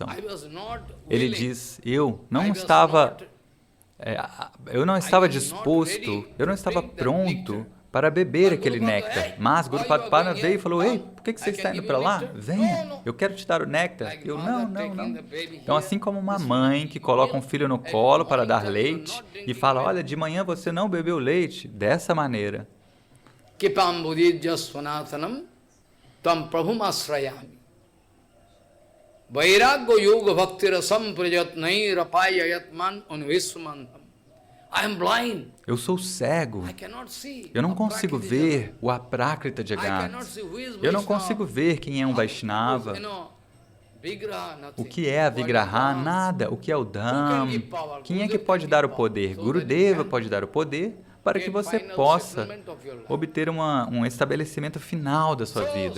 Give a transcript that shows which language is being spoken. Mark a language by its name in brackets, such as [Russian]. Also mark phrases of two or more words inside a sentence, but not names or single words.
[Portuguese] Ele diz: eu não estava disposto, eu não estava pronto para beber aquele néctar. Mas Guru Padma veio e falou: ei, por que você está indo para lá? Venha, eu quero te dar o néctar. Eu, não. Então, assim como uma mãe que coloca um filho no colo para dar leite e fala: olha, de manhã você não bebeu leite, dessa maneira. [Sanskrit] Kipam buddhijya svanathanam tam prabhum asrayami. Vairagya yoga bhakti rasam prajatnai rapayayat man unvismantam. [Portuguese] Eu sou cego. Eu não consigo ver o [Sanskrit] Aprakrita Jagat. [Portuguese] Eu não consigo ver quem é um Vaishnava. O que é a Vigraha? Nada. O que é o Dham? Quem é que pode dar o poder? Gurudeva pode dar o poder para que você possa obter um estabelecimento final da sua vida.